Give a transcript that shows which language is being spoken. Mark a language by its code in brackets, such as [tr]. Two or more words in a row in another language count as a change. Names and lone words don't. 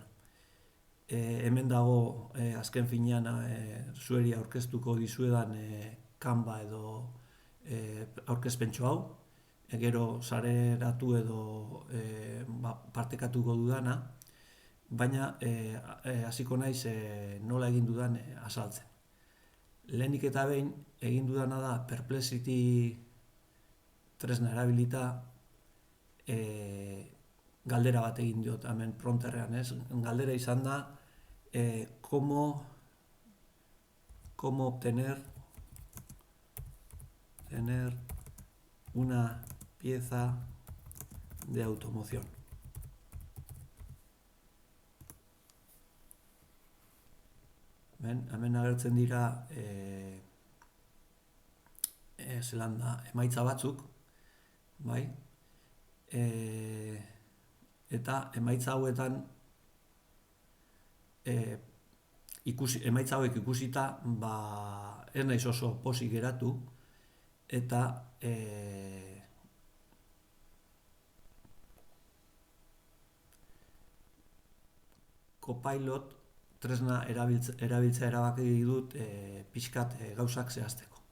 [eu] Hemen dago azken finean zueri aurkeztuko dizuedan Canva edo aurkezpentxo hau, gero sareratu edo partekatuko dudana, baina hasiko naiz nola egin dudan azaltzen. Lehenik eta behin egin dudana da Perplexity tresna erabilita galdera bat egin diot hemen prompterrean, ez? Galdera izan da [es] cómo obtener una pieza de automoción. [eu] Hemen agertzen dira emaitza batzuk, bai? Eta emaitza hauetan emaitza hauek ikusita ez naiz oso pozik geratu, eta Copilot tresna erabiltzea erabaki dut pixkat gauzak zehazteko.